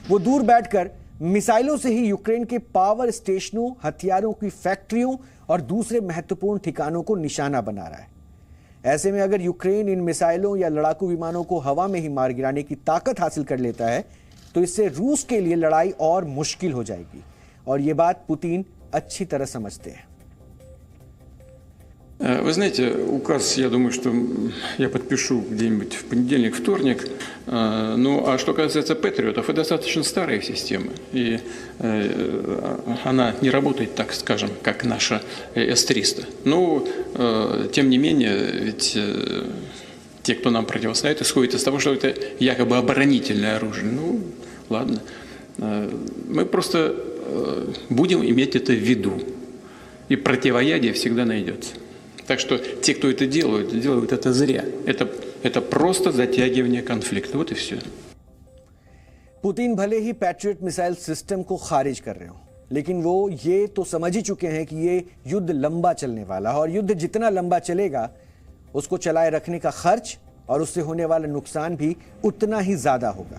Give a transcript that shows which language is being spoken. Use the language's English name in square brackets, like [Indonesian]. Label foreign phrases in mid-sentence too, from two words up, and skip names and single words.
[Hindi] वो दूर बैठकर मिसाइलों से ही यूक्रेन के [English] power stations, [Hindi] हथियारों की फैक्ट्रियों और दूसरे महत्वपूर्ण ठिकानों को निशाना बना रहा है। ऐसे में अगर यूक्रेन इन मिसाइलों या लड़ाकू विमानों को हवा में ही मार गिराने की ताकत हासिल कर लेता है तो इससे रूस के लिए लड़ाई और मुश्किल हो जाएगी। और ये बात पुतिन अच्छी तरह समझते हैं। [Russian] Вы знаете, указ, я думаю, что я подпишу где-нибудь в понедельник, вторник. Ну, а что касается патриотов, это достаточно старая система. И она не работает, так скажем, как наша С-300. Но, тем не менее, ведь те, кто нам противостоит, исходят из того, что это якобы оборонительное оружие. Ну, ладно. Мы просто будем иметь это в виду. И противоядие всегда найдется. Так что те, кто это делают это зря. Это просто затягивание конфликта. Вот и все. [Hindi] पुतिन भले ही [English] Patriot missile system [Hindi] को खारिज कर रहे हो, लेकिन वो ये तो समझ ही चुके हैं कि ये युद्ध लंबा चलने वाला है और युद्ध जितना लंबा चलेगा उसको चलाए रखने का खर्च और उससे होने वाला नुकसान भी उतना ही ज्यादा होगा।